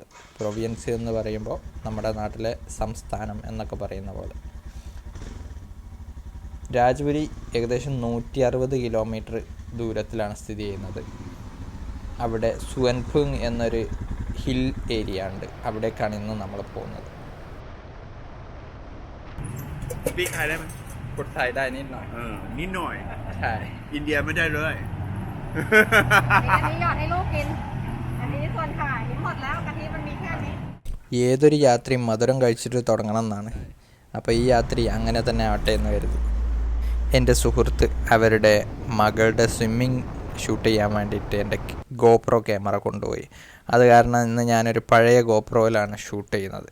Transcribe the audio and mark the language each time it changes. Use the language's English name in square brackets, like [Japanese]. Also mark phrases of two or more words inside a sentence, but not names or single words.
[Malayalam] പ്രൊവിയൻസ് എന്ന് പറയുമ്പോൾ നമ്മുടെ നാട്ടിലെ സംസ്ഥാനം എന്നൊക്കെ പറയുന്ന പോലെ. രാജ്പുരി ഏകദേശം 160 കിലോമീറ്റർ ദൂരത്തിലാണ് സ്ഥിതി ചെയ്യുന്നത്. അവിടെ സുവൻപുങ് എന്നൊരു ഹിൽ ഏരിയ ഉണ്ട്. അവിടേക്കാണ് ഇന്ന് നമ്മൾ പോകുന്നത്. [English] Speak Thai [Thai] ได้ไหม พูดไทยได้นิดหน่อย นิดหน่อย ใช่ อินเดียไม่ได้เลย อันนี้หยอดให้ลูกกิน อันนี้ส่วนขากินหมดแล้วกะทิมันมีแค่นี้ [Malayalam] ഏതൊരു യാത്രയും മധുരം കഴിച്ചിട്ട് തുടങ്ങണം എന്നാണ്. അപ്പോൾ ഈ യാത്ര അങ്ങനെ തന്നെ ആവട്ടെ എന്ന് കരുതി. എൻ്റെ സുഹൃത്ത് അവരുടെ മകളുടെ സ്വിമ്മിങ് ഷൂട്ട് ചെയ്യാൻ വേണ്ടിയിട്ട് എൻ്റെ ഗോപ്രോ ക്യാമറ കൊണ്ടുപോയി. അത് കാരണം ഇന്ന് ഞാനൊരു പഴയ ഗോപ്രോയിലാണ് ഷൂട്ട് ചെയ്യുന്നത്.